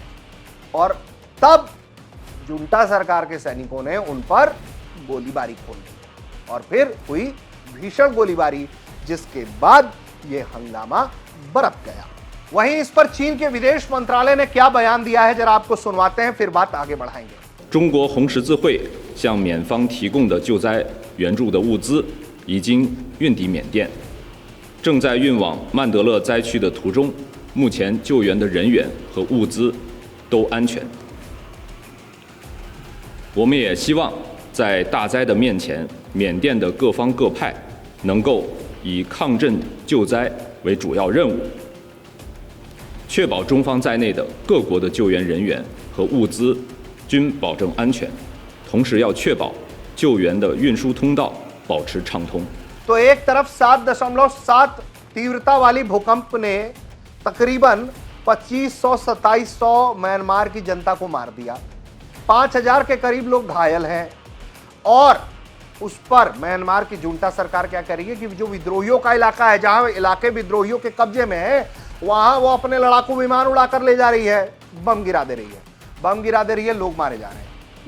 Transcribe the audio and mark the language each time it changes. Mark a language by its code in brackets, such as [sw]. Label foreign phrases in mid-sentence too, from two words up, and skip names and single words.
[hi] और तब जुंटा सरकार के सैनिकों ने उन पर गोलीबारी खोल दी और फिर हुई भीषण गोलीबारी, जिसके बाद यह हंगामा बरप गया। वहीं इस पर चीन के विदेश मंत्रालय ने क्या बयान दिया है, जरा आपको सुनवाते हैं, फिर बात आगे बढ़ाएंगे। [zh] 中国红十字会向缅方提供的救灾援助的物资已经运抵缅甸，正在运往曼德勒灾区的途中，目前救援的人员和物资都安全。我们也希望在大灾的面前，缅甸的各方各派能够以抗震救灾为主要任务，确保中方在内的各国的救援人员和物资均保证安全，同时要确保救援的运输通道保持畅通。 [hi] तो एक तरफ 7.7 तीव्रता वाली भूकंप ने तकरीबन 2500-2700 म्यांमार की जनता को मार दिया, 5000 के करीब लोग घायल हैं। और उस पर म्यांमार की जुंटा सरकार क्या कर रही है कि जो विद्रोहियों का इलाका है, जहां इलाके विद्रोहियों के कब्जे में है, वहां वो अपने लड़ाकू विमान उड़ाकर ले जा रही है, बम गिरा दे रही है, बम गिरा दे रही है, लोग मारे जा रहे हैं।